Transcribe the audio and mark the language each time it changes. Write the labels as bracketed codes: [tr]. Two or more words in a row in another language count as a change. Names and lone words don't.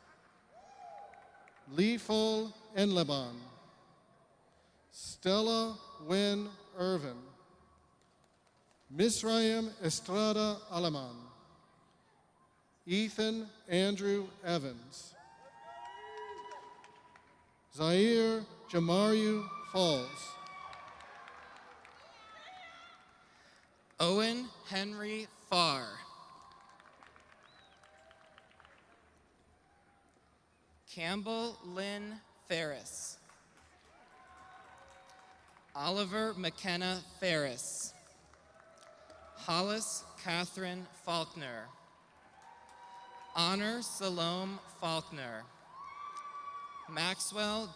[en] Leafol Enleban, Stella Wynn Irvin, Misraim Estrada Alaman, Ethan Andrew Evans, Zaire Jamariu Falls, Owen Henry Farr, Campbell Lynn Ferris, Oliver McKenna Ferris, Hollis Catherine Faulkner, Honor Salome Faulkner, Maxwell